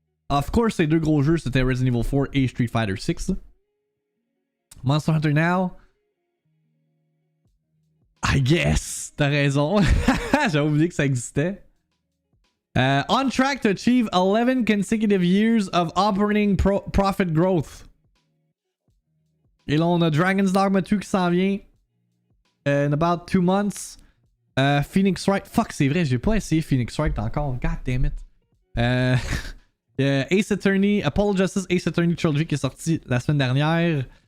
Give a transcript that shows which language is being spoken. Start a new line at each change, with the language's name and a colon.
French: Of course, ces deux gros jeux, c'était Resident Evil 4 et Street Fighter 6. Monster Hunter Now.
English: I guess.
French: T'as raison. J'avais oublié que ça existait.
English: On track to achieve 11 consecutive years of operating profit growth.
French: Et là, on a Dragon's Dogma 2 qui s'en vient.
English: In about 2 months.
French: Phoenix Wright. Fuck, c'est vrai, j'ai pas essayé Phoenix Wright encore.
English: God damn it.
French: Ace Attorney, Apollo Justice Ace Attorney Trilogy qui est sorti la semaine dernière.